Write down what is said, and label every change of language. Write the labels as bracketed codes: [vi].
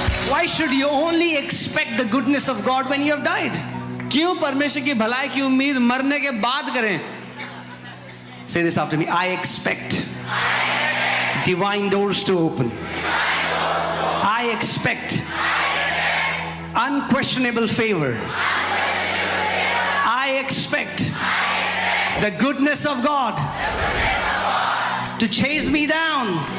[en] Why should you only expect the goodness of God when you have died? [hi] क्यों परमेश्वर की भलाई की उम्मीद मरने के बाद करें? [en] Say this after me. I expect divine doors to open. I expect unquestionable favor. I expect the goodness of God to chase me down.